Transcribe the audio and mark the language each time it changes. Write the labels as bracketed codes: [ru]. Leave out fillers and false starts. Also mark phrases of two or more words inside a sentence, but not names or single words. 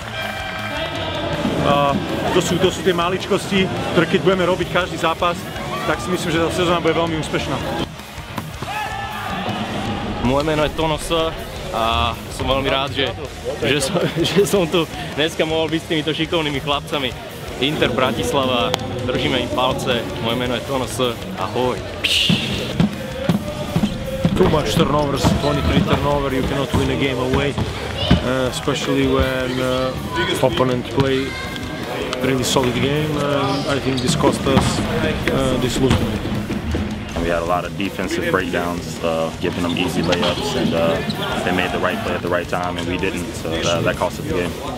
[sk] To sú tie maličkosti, ktoré keď budeme robiť každý zápas, tak si myslím, že tá sezóna bude veľmi úspešná. Moje meno je Tono S a som veľmi rád, že som tu dneska mohol byť s týmito šikovnými chlapcami. Inter Bratislava, držíme im palce, moje meno je Tono S, ahoj. [en] Too much turnovers, 23 turnover, you cannot win a game away, especially when opponent play really solid game. I think this cost us this losing. We had a lot of defensive breakdowns, giving them easy layups, and they made the right play at the right time, and we didn't, so that cost us the game.